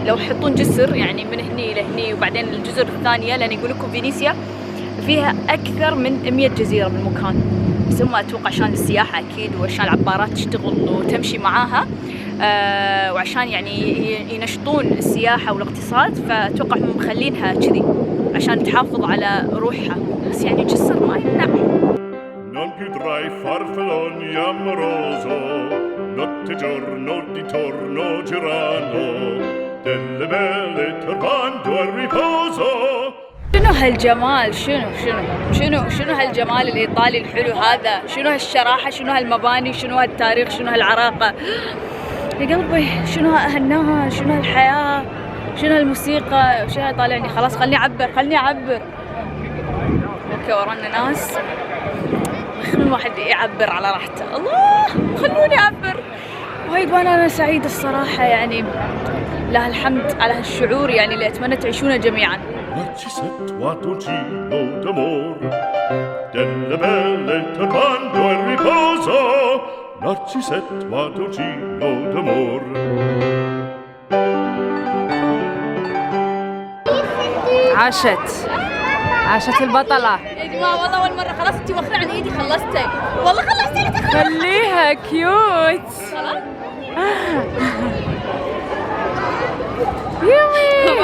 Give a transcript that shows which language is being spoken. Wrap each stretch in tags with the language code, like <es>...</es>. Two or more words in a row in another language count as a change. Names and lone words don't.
<ar>لو يحطون جسر يعني من هني لهني وبعدين الجزر الثانية، لان يقول لكم فينيسيا فيها اكثر من 100 جزيرة بالمكان، بس هم اتوقع عشان السياحة اكيد وعشان العبارات تشتغل وتمشي معاها وعشان يعني ينشطون السياحة والاقتصاد، فاتوقع هم مخلينها كذي عشان تحافظ على روحها، بس يعني جسر ما يمنع.</ar> <it>Non più tra i farfalloni amoroso, notte e giorno di torno girano, delle belle turbando al riposo.</it> <ar>شنو هالجمال؟ شنو هالجمال الايطالي الحلو هذا؟ شنو هالشراحة؟ شنو هالمباني؟ شنو هالتاريخ؟ شنو هالعراقة؟ يا قلبي شنو هالناس؟ شنو هالحياة؟ شنو هالموسيقى؟ شنو طالعني؟ خلاص خلني اعبر. اوكي ورانا ناس، خلوا الواحد يعبر على راحته. الله خلوني اعبر. وايد وانا سعيدة الصراحة، يعني لها الحمد على هالشعور يعني اللي اتمنى تعيشونه جميعا.</ar> <it>Narcisetto d'amor, delle belle turbando al riposo, Narcisetto d'amor.</it> <ar>عاشت البطلة. يا جماعة والله أول مرة. خلاص أنتي واخدة عن إيدي. خلصتي والله خلصتي. خليها كيوت. خلاص يومي</ar>